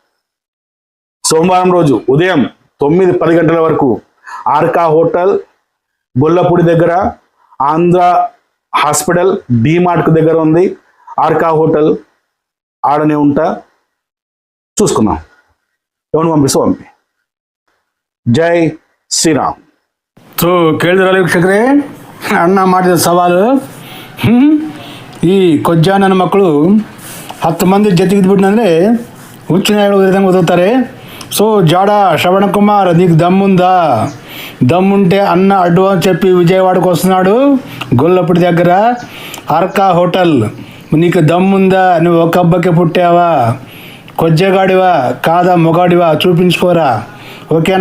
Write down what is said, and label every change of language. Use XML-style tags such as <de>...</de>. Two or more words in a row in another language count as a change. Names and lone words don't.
<te>సోమవారం రోజు ఉదయం 9-10 గంటల వరకు ఆర్కా హోటల్, గొల్లపూడి దగ్గర, ఆంధ్ర హాస్పిటల్, డీమార్ట్కు దగ్గర ఉంది ఆర్కా హోటల్. ఆడనే ఉంటా, చూసుకుందాం. ఎవరిని పంపి.</te> <kn>ಜೈ ಶ್ರೀರಾಮ್. ಸೊ ಕೇಳಿದ್ರಲ್ಲ ವೀಕ್ಷಕರೇ, ಅಣ್ಣ ಮಾಡಿದ ಸವಾಲು. ಈ ಕೊಜ್ಜಾ ನನ್ನ ಮಕ್ಕಳು 10 ಮಂದಿ ಜೊತೆಗಿದ್ಬಿಟ್ನಂದರೆ ಹುಚ್ಚು ನಾಯಿಗಳು ವಿಧಂಗೆ ಓದುತ್ತಾರೆ.</kn> <te>సో జాడ శ్రవణ కుమార్, నీకు దమ్ముందా? దమ్ముంటే అన్న అడ్వాన్స్ చెప్పి విజయవాడకు వస్తున్నాడు, గొల్లపూడి దగ్గర ఆర్కా హోటల్. నీకు దమ్ముందా? నువ్వు ఒక అబ్బకి పుట్టావా? కొజ్జగాడివా కాదా మొగాడివా చూపించుకోరా, ఓకేనా?</te>